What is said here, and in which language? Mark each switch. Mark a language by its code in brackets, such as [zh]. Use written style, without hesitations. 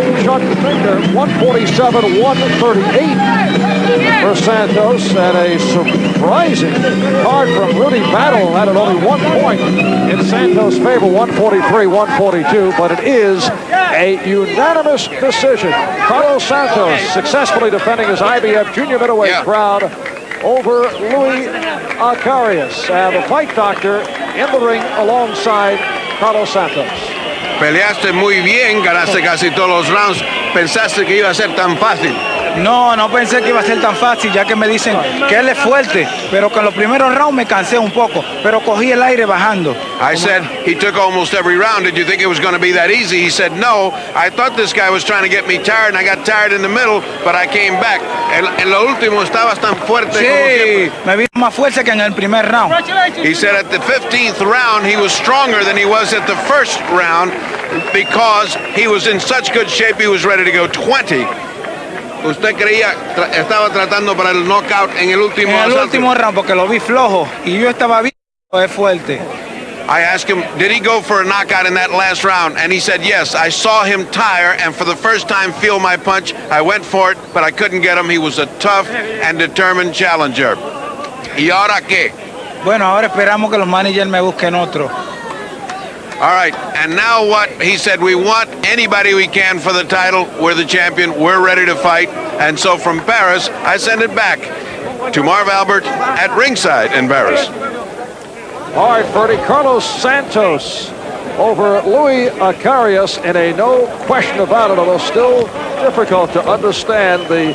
[en] Chuck Finger 147-138 for Santos, and a surprising card from Rudy Battle had it only 1 point in Santos' favor, 143-142, but it is a unanimous decision. Carlos Santos successfully defending his IBF junior middleweight crown over Louis Acaries, and the Fight Doctor in the ring alongside Carlos Santos. [es] Peleaste muy bien, ganaste casi todos los rounds. ¿Pensaste que iba a ser tan fácil? No, no pensé que iba a ser tan fácil, ya que me dicen que él es fuerte, pero que en los primeros rounds me cansé un poco, pero cogí el aire bajando. [en] I said he took almost every round. Did you think it was going to be that easy? He said no. I thought this guy was trying to get me tired, and I got tired in the middle, but I came back. [es] En lo último estabas tan fuerte como siempre. Me vi más fuerte que en el primer round. [en] He said at the 15th round he was stronger than he was at the first round because he was in such good shape he was ready to go 20. [es] ¿Usted creía, estaba tratando para el knockout en el último round? En el último round, porque lo vi flojo y yo estaba bien fuerte. [en] I asked him, did he go for a knockout in that last round? And he said, yes. I saw him tire and for the first time feel my punch. I went for it, but I couldn't get him. He was a tough and determined challenger. [es] ¿Y ahora qué? Bueno, ahora esperamos que los managers me busquen otro. [en] All right, and now what? He said, we want anybody we can for the title. We're the champion. We're ready to fight. And so from Paris, I send it back to Marv Albert at ringside in Paris. All right, Ferdy, Carlos Santos over Louis Acaries in a no question about it, although still difficult to understand the